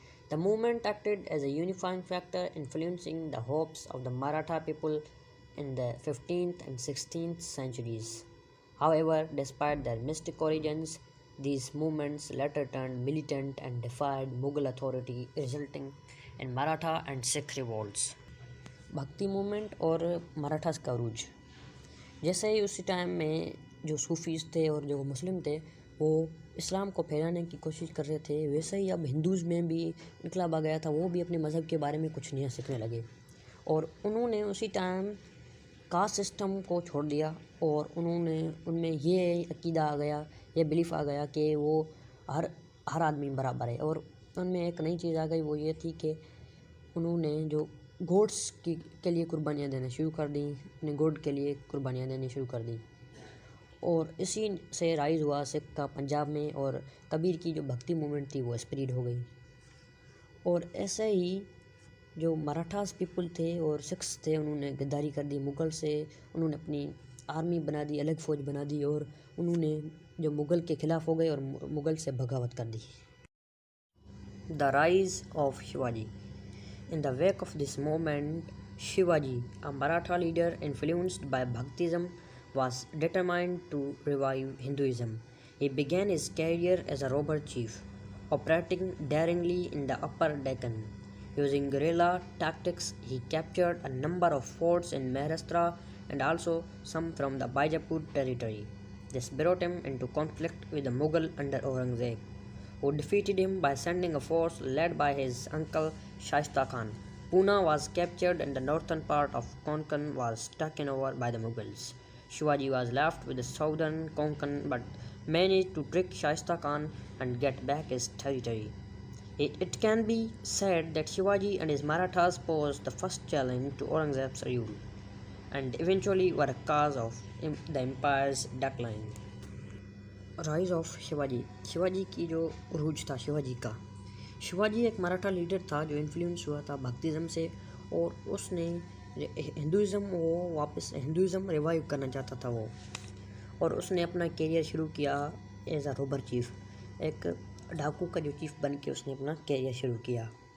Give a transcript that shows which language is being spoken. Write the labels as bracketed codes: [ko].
[en] The movement acted as a unifying factor, influencing the hopes of the Maratha people in the 15th and 16th centuries. However, despite their mystic origins, these movements later turned militant and defied Mughal authority, resulting in Maratha and Sikh revolts. [hi] भक्ति movement और मराठास का अरूज, जैसे ही उसी time में जो Sufis थे और जो मुस्लिम थे वो इस्लाम को फैलाने की कोशिश कर रहे थे, वैसे ही अब हिंदूज़ में भी इनकलाब आ गया था। वो भी अपने मज़हब के बारे में कुछ नया सीखने लगे और उन्होंने उसी टाइम कास्ट सिस्टम को छोड़ दिया और उन्होंने उनमें ये अकीदा आ गया, ये बिलीफ आ गया कि वो हर आदमी बराबर है। और उनमें एक नई चीज़ आ गई, वो ये थी कि उन्होंने जो गॉड्स के लिए कुर्बानियाँ देना शुरू कर दी, अपने गॉड के लिए कुर्बानियाँ देनी शुरू कर दी। और इसी से राइज हुआ सिख का पंजाब में, और कबीर की जो भक्ति मूवमेंट थी वो स्प्रेड हो गई। और ऐसे ही जो मराठास पीपल थे और सिख्स थे उन्होंने गद्दारी कर दी मुग़ल से, उन्होंने अपनी आर्मी बना दी, अलग फ़ौज बना दी और उन्होंने जो मुग़ल के ख़िलाफ़ हो गए और मुग़ल से बगावत कर दी। [en] The rise of Shivaji. In the wake of this moment, Shivaji, a Maratha leader influenced by Bhaktism, was determined to revive Hinduism. He began his career as a robber chief, operating daringly in the Upper Deccan. Using guerrilla tactics, he captured a number of forts in Maharashtra and also some from the Bijapur territory. This brought him into conflict with the Mughal under Aurangzeb, who defeated him by sending a force led by his uncle Shaista Khan. Pune was captured and the northern part of Konkan was taken over by the Mughals. Shivaji was left with the southern Konkan, but managed to trick Shaista Khan and get back his territory. It can be said that Shivaji and his Marathas posed the first challenge to Aurangzeb's rule, and eventually were a cause of the empire's decline. Rise of Shivaji. [hi] Shivaji की जो उरूज था शिवाजी का, शिवाजी एक Maratha leader था जो influence हुआ था भक्तिज़म से, और उसने हिंदुज़म वो वापस हिंदुज़म रिवाइव करना चाहता था वो, और उसने अपना कैरियर शुरू किया [en] as a robber chief, [hi] एक डाकू का जो चीफ बन के उसने अपना कैरियर शुरू किया।